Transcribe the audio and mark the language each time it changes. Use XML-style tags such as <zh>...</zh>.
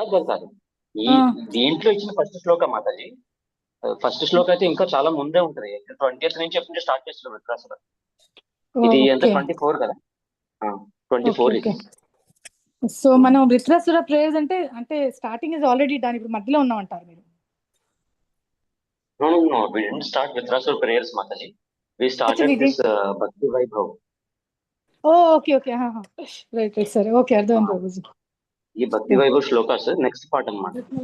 <te>కాదు. ఈ దీంట్లో ఇచ్చిన ఫస్ట్ శ్లోక మాతాజీ. ఫస్ట్ శ్లోక అయితే ఇంకా చాలా ముందే ఉంటది. 20th నుంచి ఎప్పుడు స్టార్ట్ చేస్తారు విక్రాసుర. ఇది ఎంత 24 కదా? 24 ఇది. సో మనం విత్రసుర ప్రేయర్స్ అంటే స్టార్టింగ్ ఇస్ ఆల్రెడీ డన్, ఇప్పుడు మధ్యలో ఉన్నామంటారు మీరు?</te> <en>No, we didn't start Vitrasur prayers, Mataji. We started this Bhakti Vaibhav.</en> <te>Okay right సరే, ఓకే అర్థమైంది ప్రభుజీ. ఈ భక్తి వైభవ్ శ్లోకాస్ నెక్స్ట్ పార్ట్ అన్నమాట.</te>